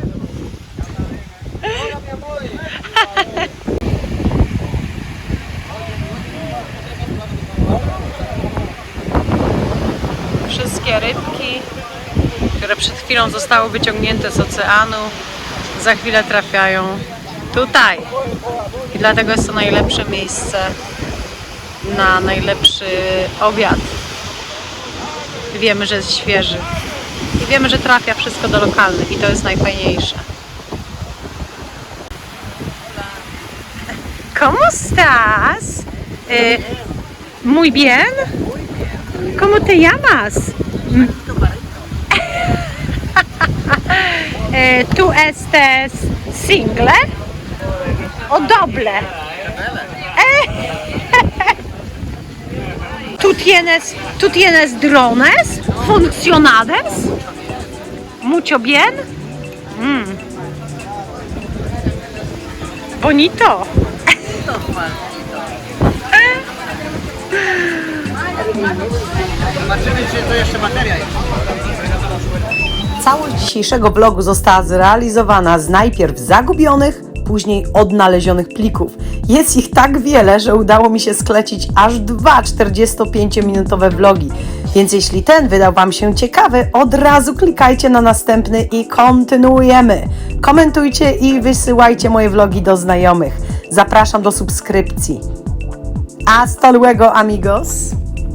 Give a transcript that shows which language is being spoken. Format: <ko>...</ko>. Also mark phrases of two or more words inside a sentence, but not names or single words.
<pl>Wszystkie rybki, które przed chwilą zostały wyciągnięte z oceanu, za chwilę trafiają tutaj. I dlatego jest to najlepsze miejsce na najlepszy obiad. Wiemy, że jest świeży. I wiemy, że trafia wszystko do lokalnych i to jest najfajniejsze.</pl> <es>¿Cómo estás? Muy bien. ¿Cómo te llamas? ¿Tú estés single o doble? ¿Tú tienes drones funcionales? ¿Mucho bien? Bonito.</es> <pl>Zobaczymy, czy to jeszcze materia jest. Całość dzisiejszego vlogu została zrealizowana z najpierw zagubionych, później odnalezionych plików. Jest ich tak wiele, że udało mi się sklecić aż 2 45-minutowe vlogi. Więc jeśli ten wydał Wam się ciekawy, od razu klikajcie na następny i kontynuujemy. Komentujcie i wysyłajcie moje vlogi do znajomych. Zapraszam do subskrypcji.</pl> <es>Hasta luego, amigos!</es>